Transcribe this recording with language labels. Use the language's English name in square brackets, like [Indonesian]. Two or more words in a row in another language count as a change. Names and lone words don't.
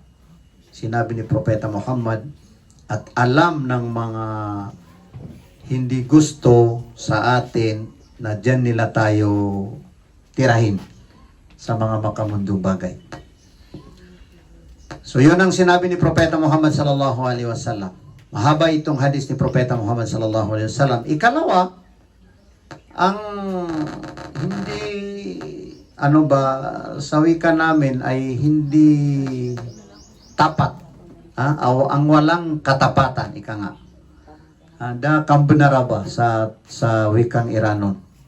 [Filipino] Sinabi ni Propeta Muhammad, at alam ng mga hindi gusto sa atin na diyan nila tayo tirahin sa mga makamundong bagay. So yun ang sinabi ni Propeta Muhammad [Arabic] صلى الله عليه وسلم. [Filipino] Mahaba itong hadis ni Propeta Muhammad [Arabic] صلى الله عليه وسلم. [Filipino] Ikalawa, ang hindi sa wika namin ay hindi tapat, ang walang katapatan, ika nga. [Iranun (Malaysia)] Da kambenaraba [Filipino] sa wikang Iranon.